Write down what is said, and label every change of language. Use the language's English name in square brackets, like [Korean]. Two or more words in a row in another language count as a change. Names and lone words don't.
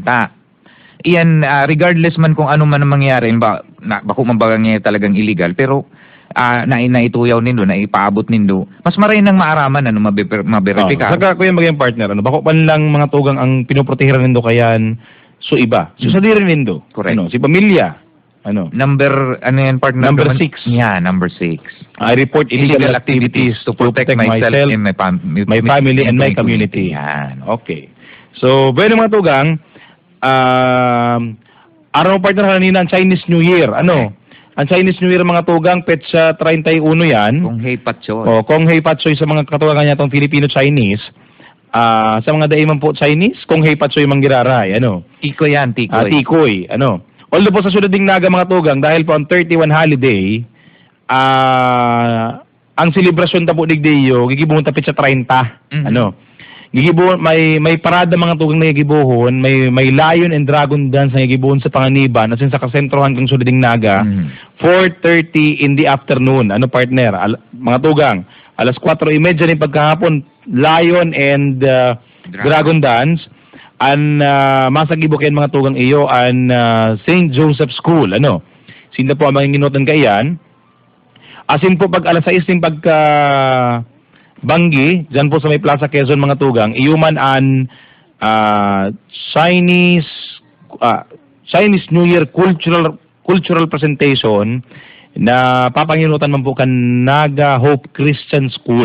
[Bikol] Iyan, regardless man kung ano man ang mangyari, bako man bagang talagang illegal, pero naituyaw nindo, na ipaabot nindo, mas maray nang maaraman, maberifika. Saka kuya maging partner, bako pan lang mga tugang ang pinoprotehiran nindo kayan, so iba. So sa diri nindo. Correct. Si pamilya. [English] Number 6. Number 6. Yeah, number 6. I report illegal activities to protect myself, and my family, and my community. [Bikol] Yan. Okay. So, bueno mga tugang, araw partner kanina ang Chinese New Year. Ang Chinese New Year mga tugang, petsa 31 yan. [Cantonese] Kung hey patso. Kung hey patsoy [Bikol] sa mga katugangan niya itong Filipino-Chinese. Sa mga daiman po Chinese, [Cantonese] kung hey patsoy [Bikol] manggiraray. Tikoy yan, tikoy. Tikoy. Although po sa Sudading Naga mga tugang, dahil po ang 31 holiday, ang selebrasyon ta po digdeyo, gigibuhon ta petsa 30. Gigibuhon, may parada mga tugang na gigibuhon, may [English] lion and dragon dance [Bikol] na gigibuhon sa Panganiban, asin sa kasentrohan kang Sudading Naga, [English] 4:30 in the afternoon. [Bikol] Partner? Mga tugang, alas 4:30 ni pagkahapon, [English] lion and dragon dance. [Bikol] Masagibukin mga tugang iyo an St. Joseph School. Sinda po ang mga ginutan kayan. Asin po pag alas 6 ng pagka Banggi, dyan po sa may Plaza Quezon mga tugang, iyuman an Chinese Chinese New Year [English] cultural presentation [Bikol] na papanginutan man po kan Naga Hope Christian School.